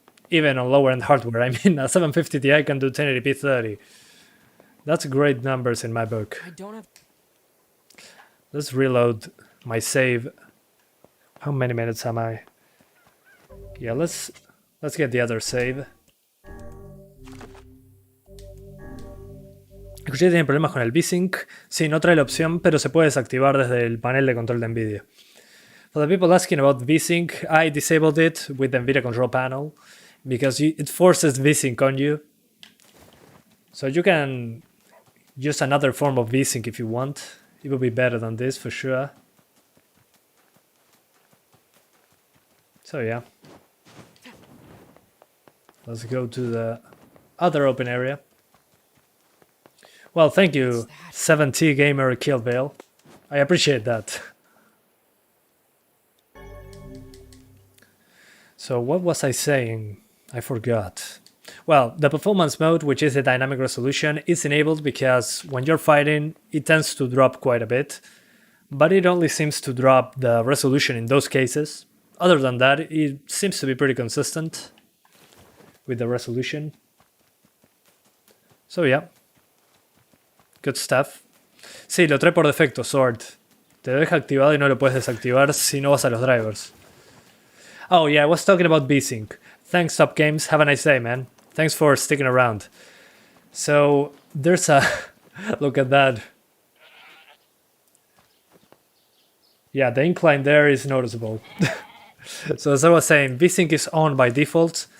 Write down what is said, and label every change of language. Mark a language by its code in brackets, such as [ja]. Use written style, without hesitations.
[en] Even on lower end hardware, I mean, a 750 Ti can do 1080p 30. That's great numbers in my book. I don't have. Let's reload my save. How many minutes am I? Yeah, let's get the other save. [es] Escuché que tienen problemas con el Vsync. Sí, no trae la opción, pero se puede desactivar desde el panel de control de NVIDIA. [en] For the people asking about Vsync, I disabled it with the NVIDIA control panel because it forces Vsync on you. So you can use another form of Vsync if you want. It will be better than this for sure. So yeah. Let's go to the other open area. Well, thank you, 7T Gamer Killvale. I appreciate that. So what was I saying? I forgot. Well, the performance mode, which is the dynamic resolution, is enabled because when you're fighting, it tends to drop quite a bit. But it only seems to drop the resolution in those cases. Other than that, it seems to be pretty consistent with the resolution. So yeah. Good stuff. [es] Sí, lo trae por defecto, Sword. Te lo deja activado y no lo puedes desactivar si no vas a los drivers. [en] Oh yeah, I was talking about Vsync. Thanks, Top Games. Have a nice day, man. Thanks for sticking around. So, there's a... Look at that. Yeah, the incline there is noticeable. So as I was saying, Vsync is on by default.